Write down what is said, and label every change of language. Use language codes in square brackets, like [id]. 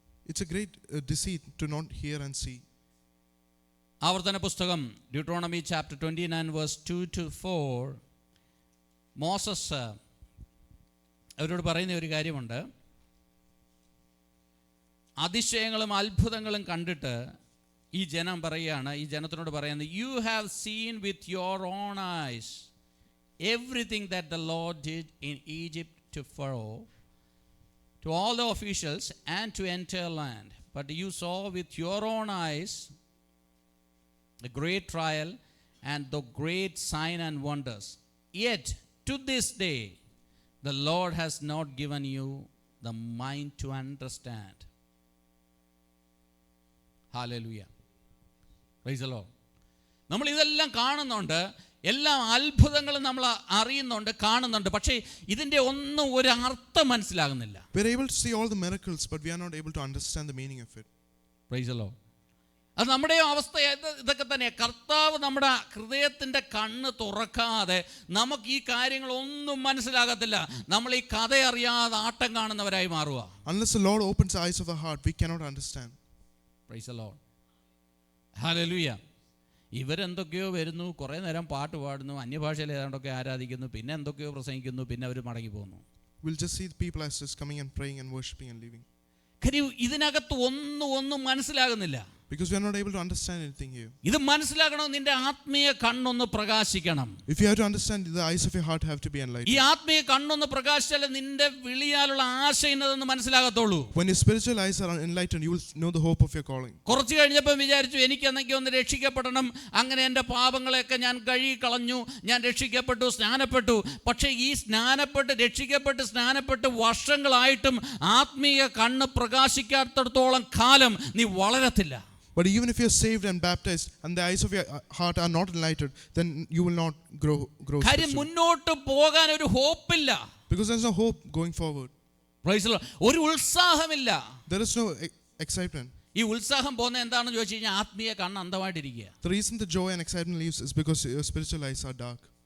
[en] It's a great deceit to not hear and see. [ml] ആവർത്തന പുസ്തകം Deuteronomy chapter 29 verse 2-4 Moses അവരോട് പറയുന്ന ഒരു കാര്യമുണ്ട്. അതിശയങ്ങളും അത്ഭുതങ്ങളും കണ്ടിട്ട് ഈ ജനം പറയുകയാണ്, ഈ ജനത്തിനോട് പറയുന്നത്, [en] "You have seen with your own eyes everything that the Lord did in Egypt to Pharaoh, to all the officials and to entire land. But you saw with your own eyes the great trial and the great sign and wonders. Yet to this day the Lord has not given you the mind to understand." Hallelujah. Praise the Lord. [ml] നമ്മൾ ഇതെല്ലാം കാണുന്നുണ്ട്, എല്ലാ അത്ഭുതങ്ങളും നമ്മൾ അറിയുന്നുണ്ട്, കാണുന്നുണ്ട്, പക്ഷേ ഇതിൻ്റെ ഒന്നും ഒരു അർത്ഥം മനസ്സിലാകുന്നില്ല. [en] We are able to see all the miracles but we are not able to understand the meaning of it. Praise the Lord. [ml] അത് നമ്മുടെ അവസ്ഥ ഇതൊക്കെ തന്നെ. കർത്താവ് നമ്മുടെ ഹൃദയത്തിൻ്റെ കണ്ണ് തുറക്കാതെ നമുക്ക് ഈ കാര്യങ്ങളൊന്നും മനസ്സിലാകത്തില്ല. നമ്മൾ ഈ കഥ അറിയാതെ ആട്ടം കാണുന്നവരായി മാറുക. [en] Unless the Lord opens the eyes of our heart, we cannot understand. Praise the Lord. Hallelujah. [ml] ഇവരെന്തൊക്കെയോ വരുന്നു, കുറേ നേരം പാട്ട് പാടുന്നു, അന്യഭാഷയിൽ ഏതാണ്ടൊക്കെ ആരാധിക്കുന്നു, പിന്നെ എന്തൊക്കെയോ പ്രസംഗിക്കുന്നു, പിന്നെ അവർ മടങ്ങി പോകുന്നു. [en] We'll just see the people as just coming and praying and worshiping and leaving. [ml] കാര്യം ഇതിനകത്ത് ഒന്നും മനസ്സിലാകുന്നില്ല. [en] Because we are not able to understand anything here. [ml] ഇത് മനസ്സിലാക്കണം, നിന്റെ ആത്മീയ കണ്ണൊന്ന് പ്രകാശിക്കണം. [en] If you have to understand, the eyes of your heart have to be enlightened. [ml] ഈ ആത്മീയ കണ്ണൊന്ന് പ്രകാശിച്ചാലേ നിന്റെ വിളിയാലുള്ള ആശ ഇന്നതെന്ന് മനസ്സിലാകത്തുള്ളൂ. [en] When your spiritual eyes are enlightened, you will know the hope of your calling. [ml] കുറച്ച് കഴിഞ്ഞപ്പോൾ വിചാരിച്ചു, എനിക്ക് ഒന്ന് രക്ഷിക്കപ്പെടണം, അങ്ങനെ എൻ്റെ പാപങ്ങളെയൊക്കെ ഞാൻ കഴുകി കളഞ്ഞു, ഞാൻ രക്ഷിക്കപ്പെട്ടു, സ്നാനപ്പെട്ടു. പക്ഷേ ഈ രക്ഷിക്കപ്പെട്ട് വർഷങ്ങളായിട്ടും ആത്മീയ കണ്ണ് പ്രകാശിക്കാത്തിടത്തോളം കാലം നീ വളരത്തില്ല. [en] But even if you are saved and baptized and the eyes of your heart are not enlightened, then you will not grow [ml] കാര്യം മുന്നോട്ട് പോകാൻ ഒരു ഹോപ്പില്ല. [en] Because there is no hope going forward. Praise the Lord. [ml] ഒരു ഉത്സാഹമില്ല. [en] There is no excitement. [ml] ഈ ഉത്സാഹം പോകുന്നത് എന്താണെന്ന് ചോദിച്ചു കഴിഞ്ഞാൽ ആത്മീയ കണ്ണ് അന്ധമായിട്ടിരിക്കുക. [en] The reason the joy and excitement leaves is because your spiritual eyes are dark.